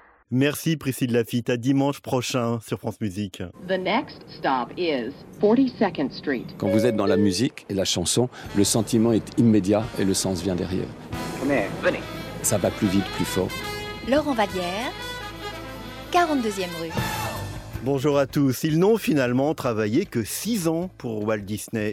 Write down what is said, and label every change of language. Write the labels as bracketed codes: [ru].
[fr] Merci Priscille Lafitte, à dimanche prochain sur France Musique. [en] The next stop is 42nd Street. [fr] Quand vous êtes dans la musique et la chanson, le sentiment est immédiat et le sens vient derrière. [en] Come here, [fr] venez. Ça va plus vite, plus fort. Laurent Vallière, 42e rue. Bonjour à tous. Ils n'ont finalement travaillé que 6 ans pour Walt Disney.